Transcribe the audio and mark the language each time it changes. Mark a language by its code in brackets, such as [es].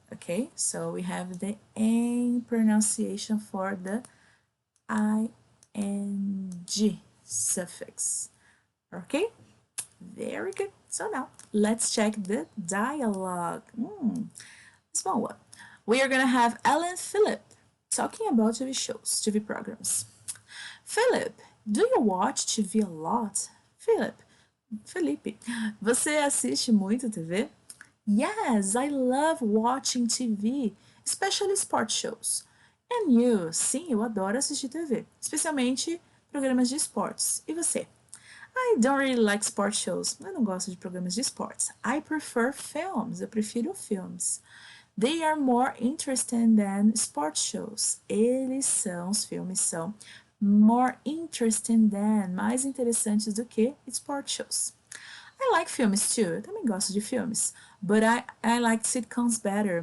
[en] Okay? So we have the N pronunciation for the ing suffix. Okay? Very good. So now let's check the dialogue. Small one. We are gonna have Ellen Phillip talking about TV shows, TV programs. Philip, do you watch TV a lot? [pt] Felipe, você assiste muito TV? [en] Yes, I love watching TV, especially sports shows. And you? [pt] Sim, eu adoro assistir TV, especialmente programas de esportes. E você? [en] I don't really like sports shows. [pt] Eu não gosto de programas de esportes. [en] I prefer films. [pt] Eu prefiro filmes. [en] They are more interesting than sports shows. [pt] Os filmes são [en] more interesting than, [pt] mais interessantes do que sports shows. [en] I like filmes too. [pt] Eu também gosto de filmes. [en] But I like sitcoms better.